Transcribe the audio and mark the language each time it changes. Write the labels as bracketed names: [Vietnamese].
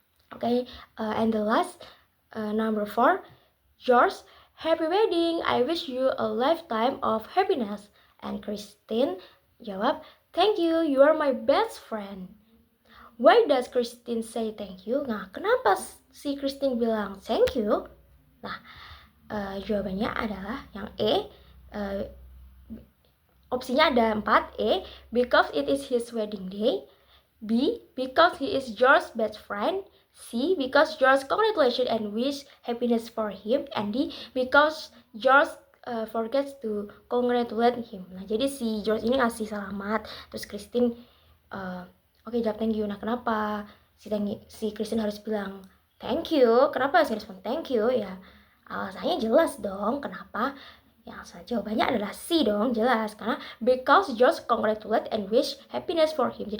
[English] Okay, and the last, number 4, George, happy wedding, I wish you a lifetime of happiness. And Christine jawab, thank you, you are my best friend. Why does Christine say thank you? [Indonesian] Nah, kenapa si Christine bilang thank you? Nah, jawabannya adalah yang E. Opsinya ada 4. [English] E, because it is his wedding day. B, because he is George's best friend. C, because George congratulations and wish happiness for him. And D, because George forgets to congratulate him. [Indonesian] Nah, jadi si George ini ngasih selamat, terus Christine oke, jawab thank you. Nah, kenapa si Christine harus bilang thank you? Kenapa harus respon thank you? Ya, alasannya jelas dong. Kenapa? Ya, jawabannya adalah C dong, jelas. [English] Karena because George congratulate and wish happiness for him.